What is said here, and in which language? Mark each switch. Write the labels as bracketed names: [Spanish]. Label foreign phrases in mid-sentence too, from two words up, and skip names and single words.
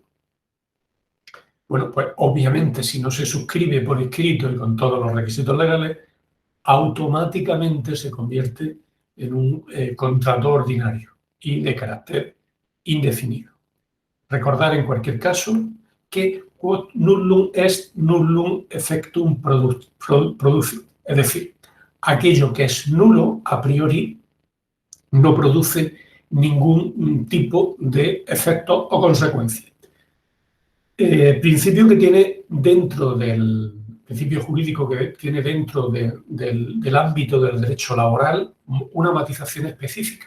[Spanish] Bueno, pues obviamente si no se suscribe por escrito y con todos los requisitos legales, automáticamente se convierte en un contrato ordinario y de carácter indefinido. Recordar en cualquier caso que [Latin] quod nullum est nullum effectum producium, [Spanish] es decir, aquello que es nulo [Latin] a priori [Spanish] no produce ningún tipo de efecto o consecuencia. Principio que tiene dentro del principio jurídico que tiene dentro del ámbito del derecho laboral una matización específica.